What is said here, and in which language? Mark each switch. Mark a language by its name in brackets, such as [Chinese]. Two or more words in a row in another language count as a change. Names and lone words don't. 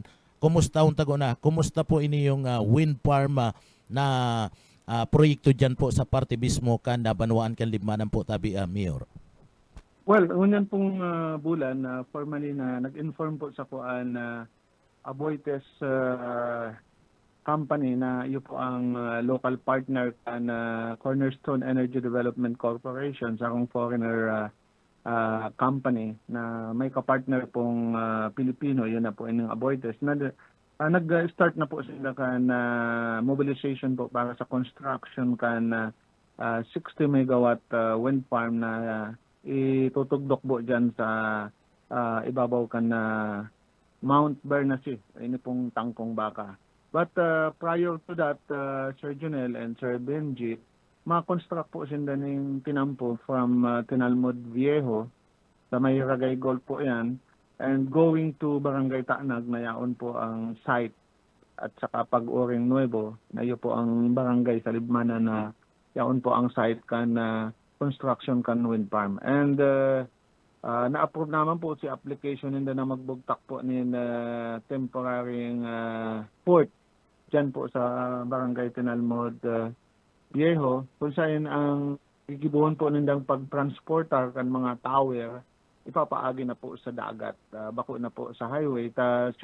[Bikol] Kumusta kumusta po ini yung [English] wind farm [Bikol] na proyekto dyan po sa parte mismo kan Banuan kan Limanan po tabi Mayor? Well, unyan pong bulan formally na nag-inform po sa kuan Aboites company na iyo po ang local partner kan Cornerstone Energy Development Corporation sa akong foreigner company na may kapartner pong Pilipino, yun na po inyong Aboites. Nag-start na po sila kan mobilization po para sa construction kan 60 megawatt [English] wind farm [Bikol] na itutugdok po dyan sa ibabaw kan Mount Bernasi, ini pong Tangkong Baka. [English] But prior to that, [Bikol] Sir Junel and Sir Benji, ma-construct po sila ng tinampo from Tinalmod Viejo sa may Ragay Gold po yan, [English] and going to [Bikol] Barangay Taanag na yaon po ang site, at saka Pag-uring Nuevo na iyo po ang barangay sa Libmanan na yaon po ang site kan construction kan [English] wind farm. [Bikol] And na-approve naman po si application nila na magbugtak po ni temporary port dyan po sa Barangay Tinalmod Viejo, kung saan ang igibuhon po nindang pag-transportar kan mga tower, ipapaagi na po sa dagat, bako na po sa highway.